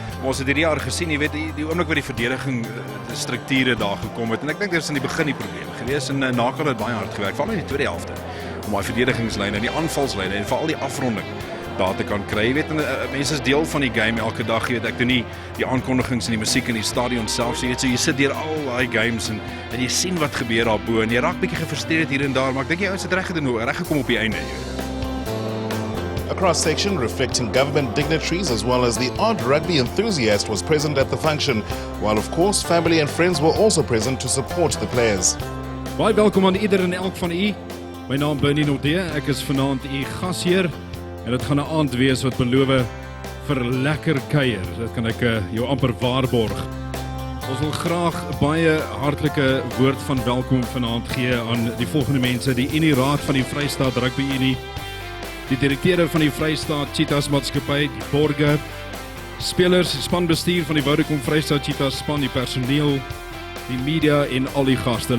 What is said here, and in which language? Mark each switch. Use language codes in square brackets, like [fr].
[af] Maar ons het hierdie jaar gesien, jy weet, die oomblik wat die verdediging die strukture daar gekom het. En ek dink dit is in die begin die probleem gewees en Naka het baie hard gewerk, veral in die tweede helfte, om daai verdedigingslyne en die aanvalslyne en veral die afronding daar te kan kry. Jy weet, mense is deel van die game elke dag. Jy weet, ek doen nie die aankondigings en die musiek in die stadion self. So jy sit deur al daai games en jy sien wat gebeur daar bo en jy raak bietjie gefrustreerd hier en daar, maar ek dink die ouens het reg gekom op die einde. [en] A cross-section reflecting government dignitaries as well as the odd rugby enthusiast was present at the function, while of course family and friends were also present to support the players. [af] Baie welkom aan ieder en elk van u. My naam Bernie Nodee, ek is vanaand u gasheer. En dit gaan 'n aand wees wat beloof vir lekker kuier. Dit kan ek jou amper waarborg. Ons wil graag baie hartlike woord van welkom vanaand gee aan die volgende mense: die Unie Raad van die Vrystaat Rugby Unie, die direkteure van die Vrystaat Cheetahs Maatskappy, die borge, spelers, die spanbestuur van die Vodacom Vrystaat Cheetahs span, die personeel, die media en al die gaste.